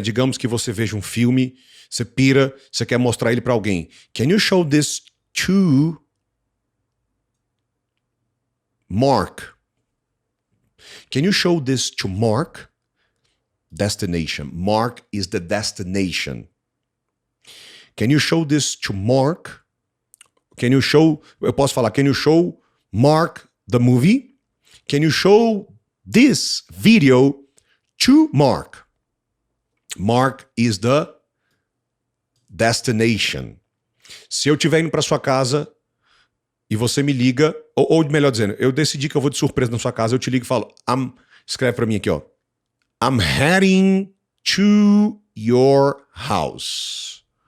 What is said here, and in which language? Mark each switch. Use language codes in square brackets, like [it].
[pt] Digamos que você veja um filme, você pira, você quer mostrar ele para alguém. [en] Can you show this to Mark? Can you show this to Mark? Destination. Mark is the destination. Can you show this to Mark? Can you show... [pt] Eu posso falar, [en] can you show Mark the movie? Can you show this video to Mark. Mark is the destination. [pt] Se eu estiver indo para sua casa e você me liga, ou melhor dizendo, eu decidi que eu vou de surpresa na sua casa, eu te ligo e falo, escreve para mim aqui, ó. [en] I'm heading to your house.